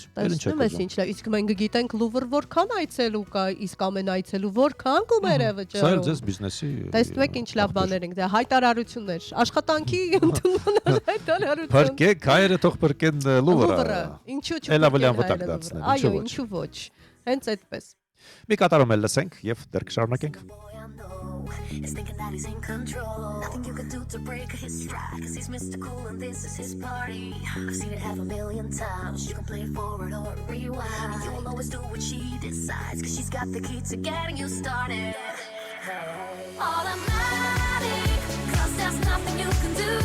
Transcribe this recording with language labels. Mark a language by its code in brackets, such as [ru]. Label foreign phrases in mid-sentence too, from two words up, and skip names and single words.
[hy] Ինչ է, իսկ մենք գիտենք Լուվր որքան այցելու կա, իսկ ամեն այցելու որքան գումեր է վճարում։ Սա էլ ձեզ բիզնեսի։ Տեսնում եք ինչ լավ բաներ ենք, դա հայտարարություններ, աշխատանքի ընդունման հայտարարություն։ Փրկեք, հայերը թող փրկեն Լուվրը։ Ինչու՞ Էլավելյան վտակ դարձնել, այո, ինչու ոչ։ Հենց այդպես։ Մի կատարում էլ լսենք եւ դեռ կշարունակենք։ [en] Is thinking that he's in control. Nothing you can do to break his stride, cause he's Mr. Cool and this is his party. I've seen it 500,000 times. You can play forward or rewind. You will always do what she decides, cause she's got the key to getting you started. Automatic, cause there's nothing you can do.